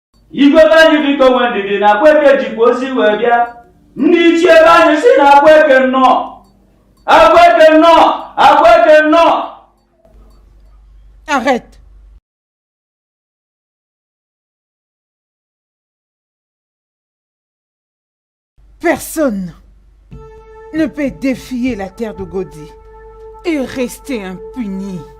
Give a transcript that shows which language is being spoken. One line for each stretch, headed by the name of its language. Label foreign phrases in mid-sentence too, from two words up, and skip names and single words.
Igbo: Igwe banyị biko nwe ndidi na kweke jikwa ozi wee bịa. Ndị ichie banyị si na akweke nnọọ. Akweke nnọọ! Akweke nnọọ!
French: Arrête. Personne ne peut défier la terre de Godi et rester impuni.